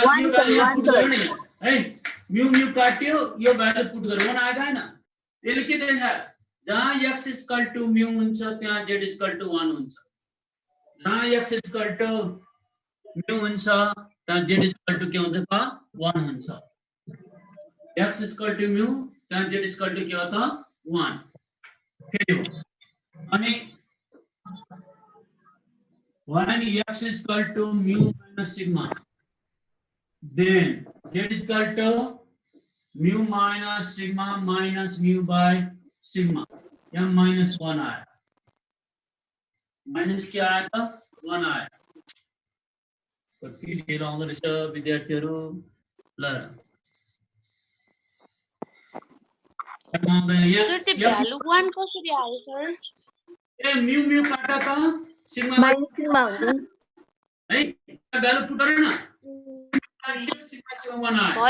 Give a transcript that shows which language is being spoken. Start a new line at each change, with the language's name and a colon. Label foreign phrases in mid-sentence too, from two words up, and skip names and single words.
Nepali: है
English: mu mu
Nepali: काट्यो यो
English: value put
Nepali: गरौँ वन आएको हैन त्यसले के दिन्छ जहाँ
English: x equal to mu
Nepali: हुन्छ त्यहाँ
English: z equal to 1
Nepali: हुन्छ जहाँ
English: x equal to mu
Nepali: हुन्छ त्यहाँ
English: z equal to
Nepali: के हुन्छ त 1 हुन्छ
English: x equal to mu
Nepali: त्यहाँ
English: z equal to
Nepali: के हो त 1 फेरि अनि
English: when x is equal to mu minus sigma, then z is equal to mu minus sigma minus mu by sigma.
Hindi: यहाँ minus 1 आया, minus क्या आया था 1 आया।
Nepali: कति ढेर आउँदो रहेछ विद्यार्थीहरू ल सर त्यो भ्यालु 1 कसरी आयो सर ए
English: mu mu
Nepali: काटा त सिग्मा
English: minus sigma
Nepali: हुन्छ है
English: value put
Nepali: गरे न सिग्मा 1 आयो